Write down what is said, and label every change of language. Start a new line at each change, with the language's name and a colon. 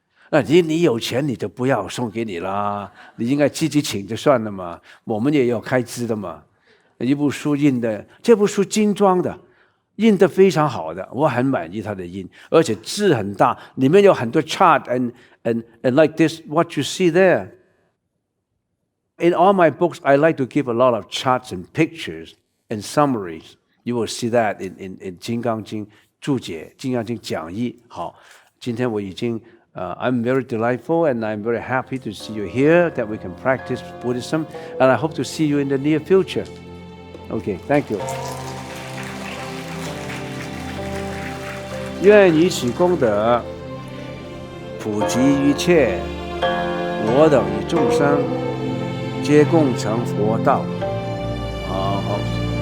Chinese: 那你有钱你就不要送给你啦，你应该自己请就算了嘛。我们也有开支的嘛。一部书印的，这部书精装的，印得非常好的，我很满意它的印，而且字很大，里面有很多
English: chart and like this what you see there. In all my books, I like to give a lot of charts and pictures and summaries. You will see that in 金刚经注解、金刚经讲义。
Chinese: 好，今天我已经
English: I'm very delightful and I'm very happy to see you here, that we can practice Buddhism, and I hope to see you in the near future. Okay, thank you.
Chinese: 愿以此功德普及一切我等与众生，皆共成佛道。好。